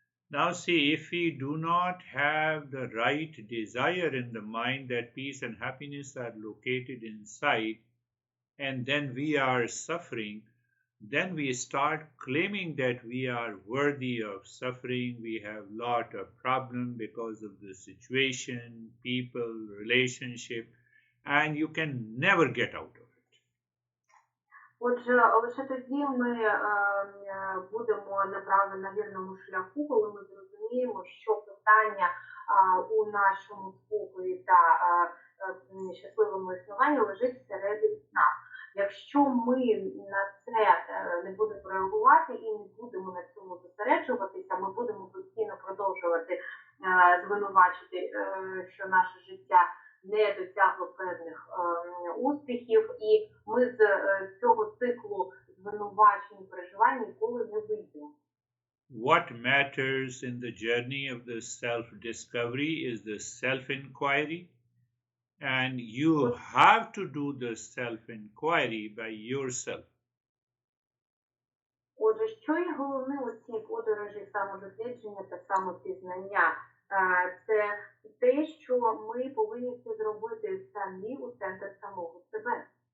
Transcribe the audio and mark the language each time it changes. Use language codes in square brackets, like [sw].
[en] Now see, if we do not have the right desire in the mind that peace and happiness are located inside, and then we are suffering, then we start claiming that we are worthy of suffering. We have a lot of problems because of the situation, people, relationship, and you can never get out of it. [uk] Отже, лише тоді ми будемо на вірному шляху, коли ми зрозуміємо, що питання у нашому спокої та щасливому існуванні лежить всередині нас. Якщо ми на це не будемо реагувати і не будемо на цьому зосереджуватися, ми будемо постійно продовжувати звинувачити, що наше життя не досягло певних успіхів, і ми з цього циклу звинувачень і переживань ніколи не вийдемо. [en] What matters in the journey of the self-discovery is the self-inquiry, and you have to do the self-inquiry by yourself. [uk] Отже, що є головним у цій подорожі самодослідження та самопізнання? Це те, що ми повинні це зробити самі у центр самого себе.